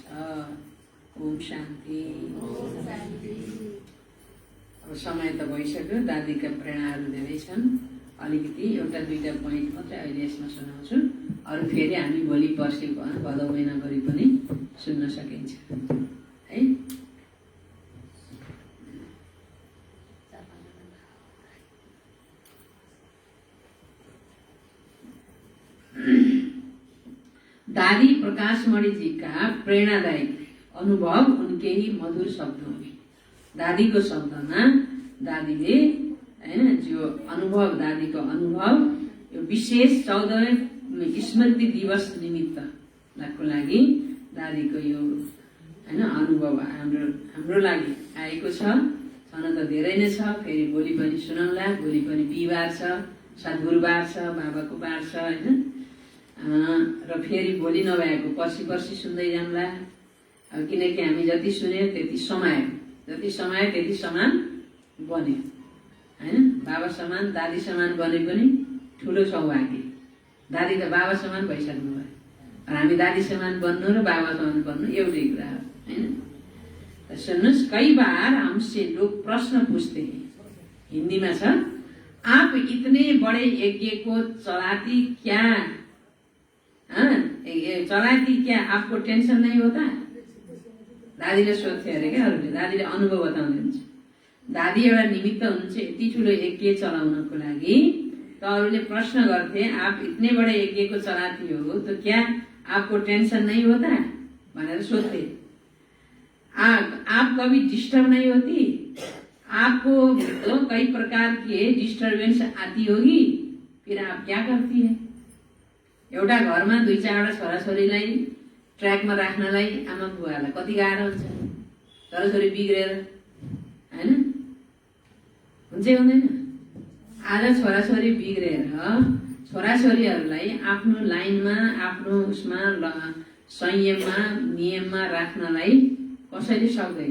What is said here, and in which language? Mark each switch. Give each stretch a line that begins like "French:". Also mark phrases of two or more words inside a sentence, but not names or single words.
Nepali: ओम शान्ति। अब समय त भइसक्यो, दादीका प्रेरणाहरू धेरै छन्। अलिकति एउटा दुईटा पोइन्ट मात्रै अहिले यसमा सुनाउँछु, अरू फेरि हामी भोलि पर्सि भदौ महिनाभरि पनि सुन्न सकिन्छ है।
Hindi: दादी प्रकाशमणि जी का प्रेरणादायक अनुभव उनके ही मधुर शब्दों में।
Nepali: दादी को शब्दमा दादीले हैन जो अनुभव, दादी को अनुभव यो विशेष 14वें स्मृति दिवस निमित्तको लागि दादीको यो हैन अनुभव हाम्रो लागि आएको छ। छन त धेरै नै छ, फेरि भोलि पनि सुनौला। भोलि पनि बिहिबार छ, सद्गुरुबार छ, बाबाको बार छ हैन। र फेरि भोलि नभएको पर्सि सुन्दै जान्ला। अब किनकि हामी जति सुन्यो त्यति समायो, जति समायो त्यति समान बन्यो हैन। बाबा समान, दादी समान बने पनि ठुलो सौभाग्य। दादी त बाबा समान भइसक्नु भयो, र हामी दादी समान बन्नु र बाबा समान बन्नु एउटै कुरा हो हैन। सुन्नुहोस्,
Hindi: कई बार हमसे लोग प्रश्न पूछते हैं, हिंदी में छ, आप इतने बड़े यज्ञ को चलाती क्या? चलाती क्या? आपको टेंशन नहीं होता?
Nepali: दादीले सोध्थे
Hindi: अरे क्या
Nepali: अरूले, दादीले अनुभव बताउँनुहुन्छ। दादी एउटा निमित्त हुनुहुन्छ यति ठुलो यज्ञ चलाउनको लागि। त अरूले प्रश्न गर्थे,
Hindi: आप इतने बड़े यज्ञ को चलाती हो तो क्या आपको टेंशन नहीं होता
Nepali: भनेर सोध्थे।
Hindi: आप कभी डिस्टर्ब नहीं होती? आपको तो कई प्रकार के डिस्टर्बेंस आती होगी, फिर आप क्या करती है?
Nepali: एउटा घरमा 2-4वटा छोराछोरीलाई ट्र्याकमा राख्नलाई आमा बुवालाई कति गाह्रो हुन्छ। छोराछोरी बिग्रेर हैन, हुन्छ हुँदैन? आज छोराछोरी बिग्रेर छोराछोरीहरूलाई आफ्नो लाइनमा, आफ्नो उसमा, संयममा, नियममा राख्नलाई कसैले सक्दैन।